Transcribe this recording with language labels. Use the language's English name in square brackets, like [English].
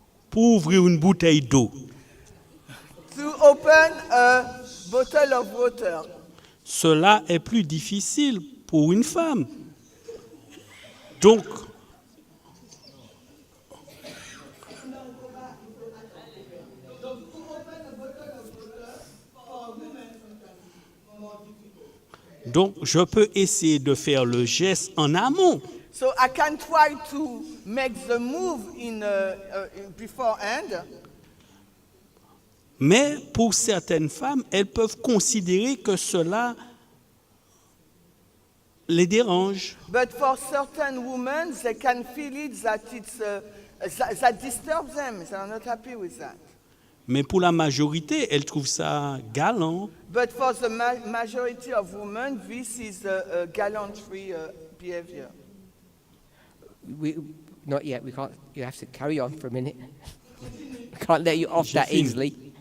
[French] Pour ouvrir une bouteille d'eau, [English] To open a bottle of water. [French] cela est plus difficile pour une femme. Donc, je peux essayer de faire le geste en amont. [English] So I can try to make the move in beforehand. [French] Mais pour certaines femmes, elles peuvent considérer que cela les dérange. [English] But for certain women, they can feel it that it's that disturbs them. They are not happy with that. [French] Mais pour la majorité, elles trouvent ça galant. [English] But for the majority of women, this is a gallantry behavior. Not yet. We can't. You have to carry on for a minute. We can't let you off that easily.